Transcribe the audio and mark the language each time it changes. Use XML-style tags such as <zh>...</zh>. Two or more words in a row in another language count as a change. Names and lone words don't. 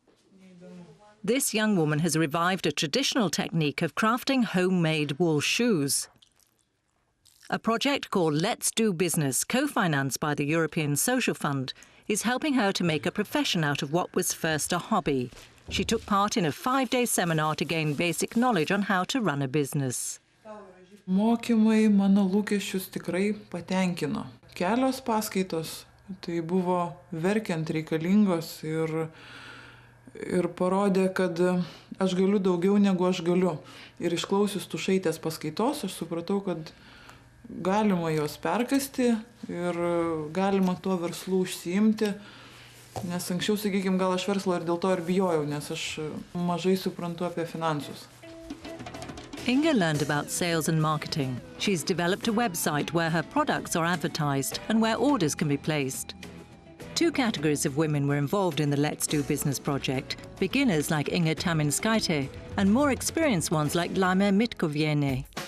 <en>This young woman has revived a traditional technique of crafting homemade wool shoes. A project called Let's Do Business, co-financed by the European Social Fund, is helping her to make a profession out of what was first a hobby. She took part in a 5-day seminar to gain basic knowledge on how to run a business.</en> <lt>Mokymai mano lūkesčius tikrai patenkino. Kelios paskaitos tai buvo verkiant reikalingos ir parodė, kad aš galiu daugiau negu aš galiu. Ir išklausius Tušaitės paskaitos, aš supratau, kad galima jos perkasti ir galima tuo verslu užsiimti. Nes anksčiau, sakykime, gal aš verslą ir dėl to ir bijojau, nes aš mažai suprantu apie finansus.</lt> <en>Inga learned about sales and marketing. She's developed a website where her products are advertised and where orders can be placed. Two categories of women were involved in the Let's Do Business project, beginners like Inga Taminskaite and more experienced ones like Laima Mitkoviene.</en>